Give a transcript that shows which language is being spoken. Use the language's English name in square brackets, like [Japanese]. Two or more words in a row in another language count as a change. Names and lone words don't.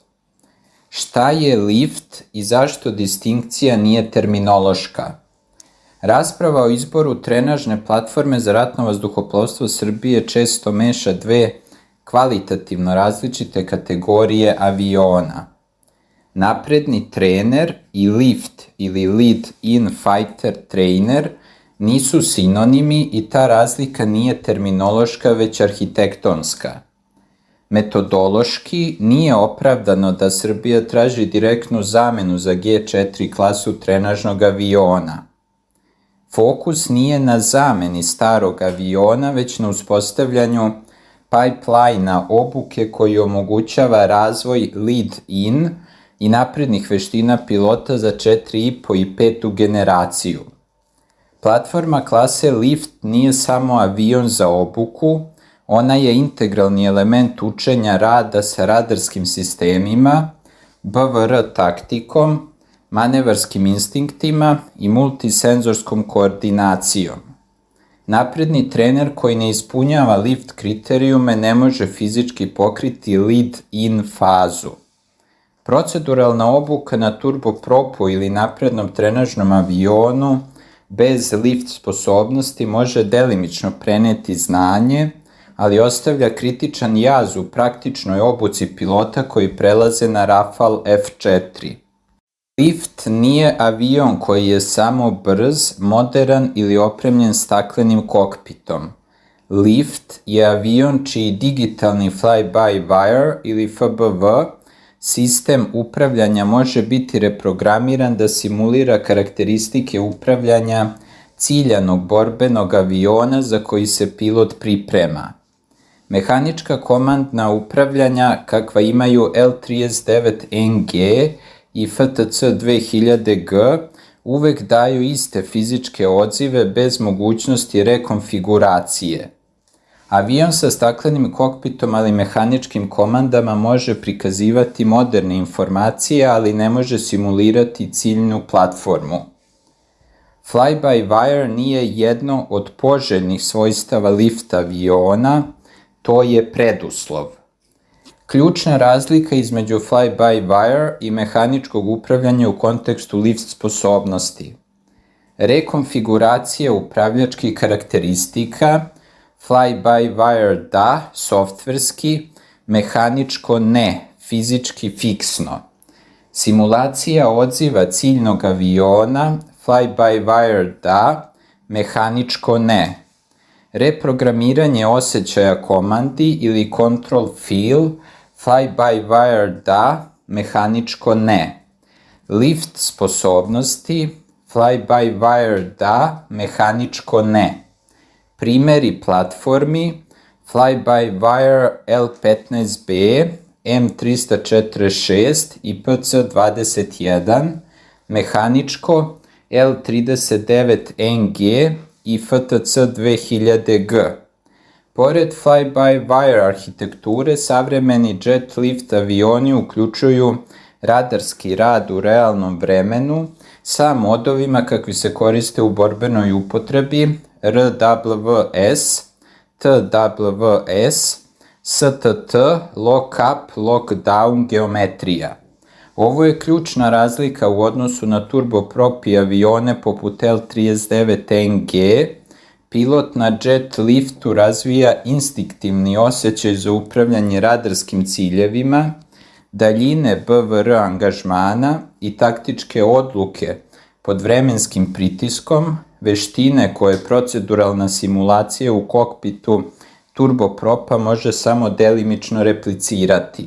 [Serbian] Šta je lift i zašto distinkcija nije terminološka? Rasprava o izboru trenažne platforme za ratno vazduhoplovstvo Srbije često meša dve kvalitativno različite kategorije aviona. Napredni trener i lift ili [English] lead-in fighter trainer [Serbian] nisu sinonimi i ta razlika nije terminološka već arhitektonska. Metodološki nije opravdano da Srbija traži direktnu zamenu za G4 klasu trenažnog aviona. Fokus nije na zameni starog aviona, već na uspostavljanju pipeline-a obuke koji omogućava razvoj lead-in i naprednih veština pilota za 4,5 i 5. generaciju. Platforma klase Lift nije samo avion za obuku, ona je integralni element učenja rada sa radarskim sistemima, BVR taktikom, manevarskim instinktima i multisenzorskom koordinacijom. Napredni trener koji ne ispunjava lift kriterijume ne može fizički pokriti lead-in fazu. Proceduralna obuka na turbopropu ili naprednom trenažnom avionu bez lift sposobnosti može delimično preneti znanje, ali ostavlja kritičan jaz u praktičnoj obuci pilota koji prelaze na Rafale F4. Lift nije avion koji je samo brz, moderan ili opremljen staklenim kokpitom. Lift je avion čiji digitalni fly-by-wire ili FBV sistem upravljanja može biti reprogramiran da simulira karakteristike upravljanja ciljanog borbenog aviona za koji se pilot priprema. Mehanička komandna upravljanja kakva imaju L39NG i FTC 2000G uvek daju iste fizičke odzive bez mogućnosti rekonfiguracije. Avion sa staklenim kokpitom ali mehaničkim komandama može prikazivati moderne informacije, ali ne može simulirati ciljnu platformu. Fly-by-wire nije jedno od poželjnih svojstava lift aviona, to je preduslov. Ključna razlika između fly-by-wire i mehaničkog upravljanja u kontekstu lift sposobnosti. Rekonfiguracija upravljačkih karakteristika, fly-by-wire da, softverski, mehaničko ne, fizički fiksno. Simulacija odziva ciljnog aviona, fly-by-wire da, mehaničko ne. Reprogramiranje osjećaja komandi ili [English] control feel, [Serbian] fly-by-wire da, mehaničko ne. Lift sposobnosti, fly-by-wire da, mehaničko ne. Primeri platformi, fly-by-wire L15B, M346 i PC21, mehaničko L39NG i FTC 2000G. Pored fly-by-wire arhitekture, savremeni jet lift avioni uključuju radarski rad u realnom vremenu sa modovima kakvi se koriste u borbenoj upotrebi RWS, TWS, STT, [English] lock-up, lock-down [Serbian] geometrija. Ovo je ključna razlika u odnosu na turboprop i avione poput L39NG. Pilot na jet liftu razvija instinktivni osjećaj za upravljanje radarskim ciljevima, daljine BVR angažmana i taktičke odluke pod vremenskim pritiskom, veštine koje proceduralna simulacija u kokpitu turbopropa može samo delimično replicirati.